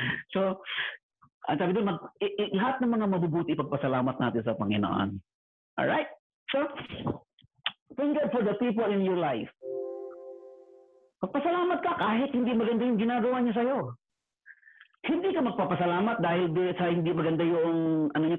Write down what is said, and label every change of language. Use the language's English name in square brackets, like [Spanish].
[Filipino] So, ang sabi doon, lahat ng mga mabubuti ipagpasalamat natin sa Panginoon. [English] Alright? So, thank God for the people in your life. [Filipino] Magpasalamat ka kahit hindi maganda yung ginagawa niya sa'yo. Hindi ka magpapasalamat dahil sa hindi maganda yung niya.